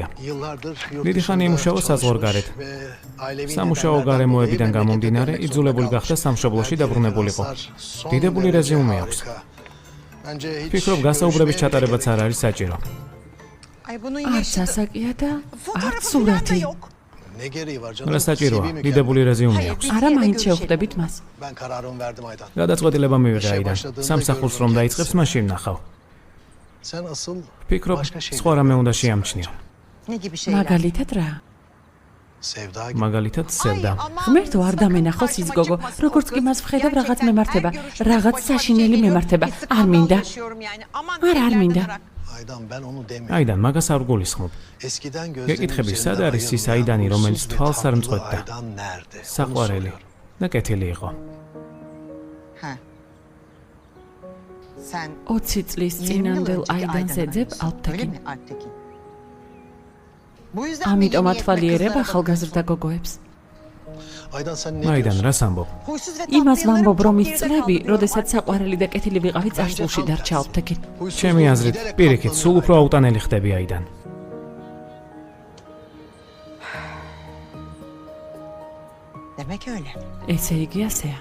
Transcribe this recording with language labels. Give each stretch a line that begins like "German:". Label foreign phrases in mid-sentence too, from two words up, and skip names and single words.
Turkish: Yıllardır yurt
Georgian: დიდი ხანი
Turkish: dışında
Georgian: იმუშავა საზღვარგარეთ.
Turkish: çalışmış ve ailevi
Georgian: სამუშაო
Turkish: nedenlerden
Georgian: გარემოებიდან
Turkish: dolayı
Georgian: გამომდინარე
Turkish: memlekete
Georgian: იძულებული
Turkish: dönmek
Georgian: გახდა
Turkish: zorunda
Georgian: სამშობლოში
Turkish: kalmış.
Georgian: დაბრუნებულიყო.
Turkish: Son
Georgian: დიდებული
Turkish: derece
Georgian: რეზიუმე აქვს.
Turkish: harika. Bence hiç
Georgian: ფიქრობ გასაუბრების
Turkish: görüşmeye
Georgian: ჩატარებაც
Turkish: gerek
Georgian: არ არის საჭირო. არც ასაკია და არც სურათი.
Turkish: Ne gereği var canım?
Georgian: რა საჭიროა?
Turkish: CV mi
Georgian: დიდებული რეზიუმე აქვს. არა მაინც შევხვდებით მას.
Turkish: Ben kararımı verdim Aydan.
Georgian: გადაწყვეტილება მივიღე აიდან. სამსახურს რომ დაიწყებს, მაშინ ნახავ.
Turkish: Sen asıl
Georgian: ფიქრობ,
Turkish: başka şey.
Georgian: სხვა რამე უნდა შეამჩნიო. მაგალითად რა?
Turkish: Sevda gibi.
Georgian: მაგალითად, სევდა. ღმერთო არ დამენახოს ის გოგო, როგორც კი მას ვხედავ რაღაც მემართება, რაღაც საშინელი მემართება. არ მინდა. არ მინდა.
Turkish: Aydan ben onu demiyorum.
Georgian: აიდან, მაგას არ გულისხმობ.
Turkish: Eskiden
Georgian: გეკითხები,
Turkish: gözlerinin
Georgian: სად არის ის
Turkish: üzerinde
Georgian: აიდანი,
Turkish: ayırmayan
Georgian: რომელიც
Turkish: usul ve
Georgian: თვალს არ
Turkish: tatlı
Georgian: მწყვეტდა?
Turkish: Aydan nerede? Onu
Georgian: საყვარელი
Turkish: soruyorum.
Georgian: და კეთილი იყო. 20 წლის წინანდელ აიდანს ეძებ ალფტეკინ. ამიტომ ათვალიერებ ახალგაზრდა გოგოებს.
Turkish: Aydan sen ne
Georgian: აიდან,
Turkish: diyorsun?
Georgian: რას ამბობ? იმას ვამბობ, რომ ის წლები, როდესაც საყვარელი და კეთილი ვიყავი წარსულში დარჩა ალფტეკინ.
Turkish: Huysuzluğun
Georgian: ჩემი აზრით,
Turkish: giderek
Georgian: პირიქით,
Turkish: arttığını
Georgian: სულ უფრო აუტანელი ხდები აიდან. ესე იგი ასეა.